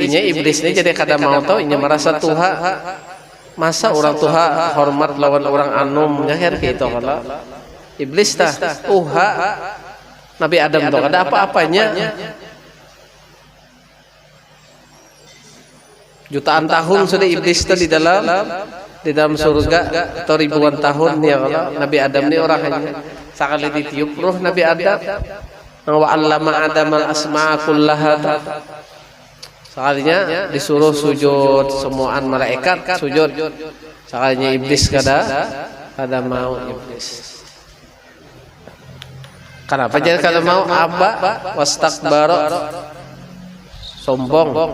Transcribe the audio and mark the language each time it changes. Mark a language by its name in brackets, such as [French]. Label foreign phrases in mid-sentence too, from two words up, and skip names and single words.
[Banjar] Iblis ini jadi kada mau tahu inya merasa tuha. Masa orang tuha hormat lawan orang anum nya kan gitu kalau iblis tah tuha Nabi Adam tuh kada apa-apanya. Jutaan tahun sudah iblis itu di dalam surga atau ribuan tahun ya kalau Nabi Adam ini orang hanya sekali ditiup ruh Nabi Adam [Arabic] وعلّم آدم الأسماء كلها [Banjar] sekalinya disuruh sujud semuaan malaikat sujud sekalinya iblis kada mau iblis. Kenapa jadi kada mau? [Arabic] أبى واستكبر sombong.